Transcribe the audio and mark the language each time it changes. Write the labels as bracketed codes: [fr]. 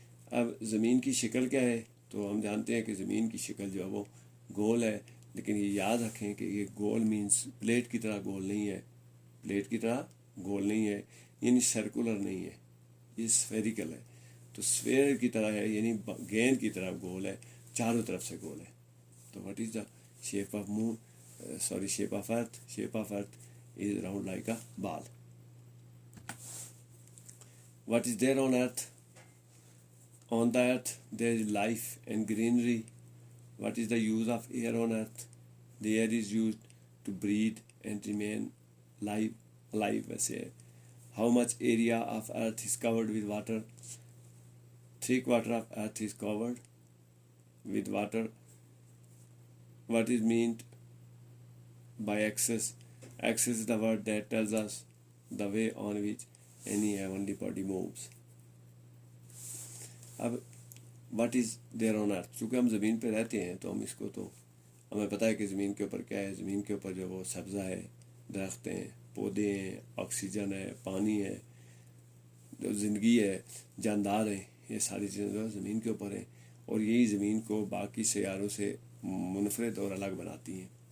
[ur] اب زمین کی شکل کیا ہے؟ تو ہم جانتے ہیں کہ زمین کی شکل جو ہے وہ گول ہے، لیکن یہ یاد رکھیں کہ یہ گول مینس پلیٹ کی طرح گول نہیں ہے. پلیٹ کی طرح گول نہیں ہے یعنی سرکولر نہیں ہے، یہ سفیریکل ہے. تو سفیر کی طرح ہے یعنی گیند کی طرح گول ہے، چاروں طرف سے گول ہے. [en] تو what is the shape of moon shape of earth? Shape of earth is round like a ball. What is there on earth? On the earth there is life and greenery. What is the use of air on earth? The air is used to breathe and remain alive. ویسے how much area of earth is covered with water? 3/4 of earth is covered with water. What is meant by axis? Axis is the word that tells us the way on which any heavenly body moves. [ur] اب [en] What is there on earth? [ur] چونکہ ہم زمین پہ رہتے ہیں تو ہم اس کو تو ہمیں پتہ ہے کہ زمین کے اوپر کیا ہے. زمین کے اوپر جو وہ سبزہ ہے، درخت ہیں، پودے ہیں، آکسیجن ہے، پانی ہے، جو زندگی ہے، جاندار ہیں، یہ ساری چیزیں جو زمین کے اوپر ہیں اور یہی زمین کو باقی سیاروں سے منفرد اور الگ بناتی ہیں.